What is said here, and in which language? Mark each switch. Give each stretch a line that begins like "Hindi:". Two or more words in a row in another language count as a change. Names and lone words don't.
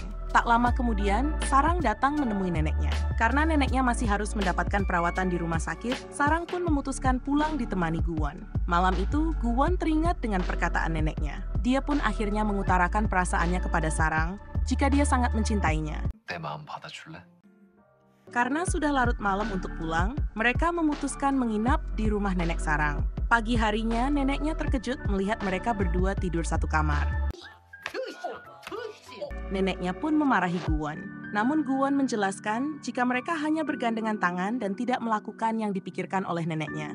Indonesian: Tak lama kemudian, Sarang datang menemui neneknya. Karena neneknya masih harus mendapatkan perawatan di rumah sakit, Sarang pun memutuskan pulang ditemani Gu-won. Malam itu, Gu-won teringat dengan perkataan neneknya. Dia pun akhirnya mengutarakan perasaannya kepada Sarang jika dia sangat mencintainya.
Korean: 내 마음 받아줄래?
Indonesian: Karena sudah larut malam untuk pulang, mereka memutuskan menginap di rumah nenek Sarang. Pagi harinya, neneknya terkejut melihat mereka berdua tidur satu kamar. Neneknya pun memarahi Gu-won. Namun Gu-won menjelaskan jika mereka hanya bergandengan tangan dan tidak melakukan yang dipikirkan oleh neneknya.